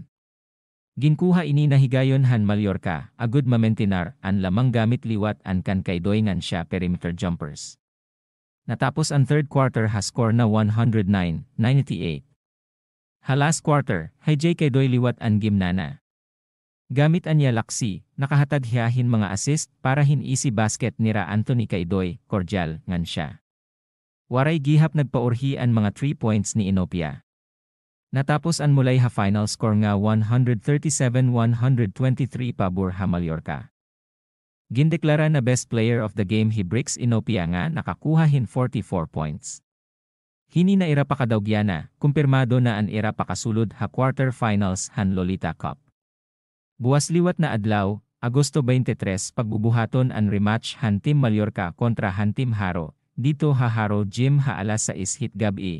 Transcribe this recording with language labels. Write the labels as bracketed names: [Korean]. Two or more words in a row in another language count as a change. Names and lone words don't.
[Waray] Ginkuha ini na higayon han Mallorca, agud mamentinar, ang lamang gamit liwat an kan kaydoy ngan siya [English] perimeter jumpers. [Waray] Natapos ang [English] third quarter [Waray] ha score na 109-98. Ha [English] last quarter, [Waray] hijay kaydoy liwat ang gimnana. Gamit anya laksi, nakahatag hiyahin mga assist para hin [English] easy basket [Waray] nira Anthony Kaydoy, Cordial, ngan siya. Waray gihap nagpaurhi ang mga 3 points ni Inopia. Natapos ang mulay ha final score nga 137-123 pabor ha Mallorca. Gindeklara na [English] best player of the game [Waray] hi Bricks Inopia nga nakakuha hin 44 points. Hini na ira pakadaugyana, kumpirmado na ang ira pakasulod ha quarter-finals han Lolita Cup. Buwas liwat na adlaw, Agosto 23 pagbubuhaton ang rematch han Team Mallorca kontra han Team Haro, dito ha Haro Gym ha alas 6 hit gabi.